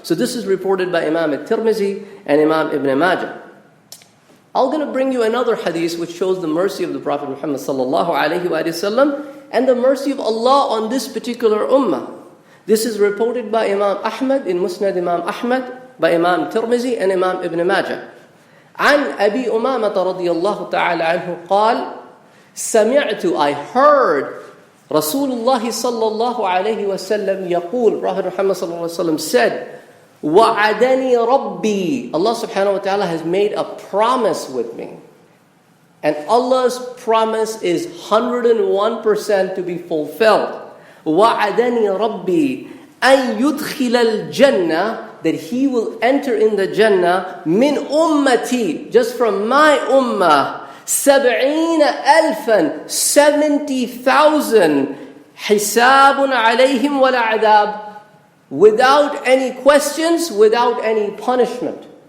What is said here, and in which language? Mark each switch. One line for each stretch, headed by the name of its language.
English: So this is reported by Imam al-Tirmizi and Imam Ibn Majah. I'm going to bring you another hadith which shows the mercy of the Prophet Muhammad sallallahu alayhi wa sallam and the mercy of Allah on this particular ummah. This is reported by Imam Ahmad in Musnad Imam Ahmad, by Imam Tirmizi and Imam Ibn Majah.
Arabic: عن أبي أمامة رضي الله تعالى عنه قال سمعت, I heard رسول الله صلى الله عليه وسلم يقول, Prophet Muhammad صلى الله عليه وسلم said, وعدني ربي, Allah subhanahu wa ta'ala has made a promise with me.
English: And Allah's promise is 101% to be fulfilled. وعدني ربي أن يدخل الجنة, that He will enter in the Jannah min ummati, just from my ummah, 70,000, 70,000, hisabun alayhim wala adab, without any questions, without any punishment.